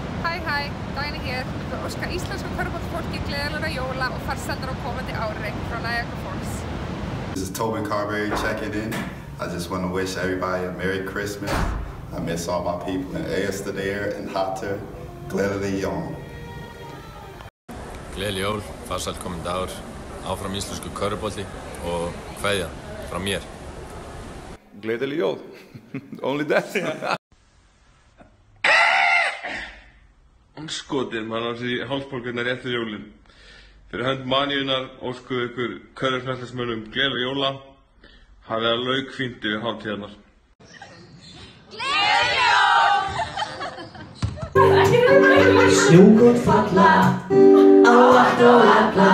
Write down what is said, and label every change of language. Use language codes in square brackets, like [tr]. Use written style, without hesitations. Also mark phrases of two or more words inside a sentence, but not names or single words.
[is] Hæ, Dagný hér. Við óska íslensku körfuboltafólki gleðilegra jóla og farsældar á komandi ári frá Niagara Falls. [en] This is Tobin Carberry checking in. I just want to wish everybody a Merry Christmas. I miss all my people in Eyjastadeyr and Hatter. [is] Gleðileg jól. Gleðileg jól, farsælt komandi ár, áfram íslensku körfubolti og kveðja frá mér. Gleðileg jól. [en] Only that. [is] Skotin, maður á sér hálsbólgurnar eftir jólin. Fyrir hönd maníunar óskuðu ykkur körfuknattleiksmönnum gleðilega jóla. Hafið það laukfínt yfir hátíðarnar. Snjókorn falla á allt og alla.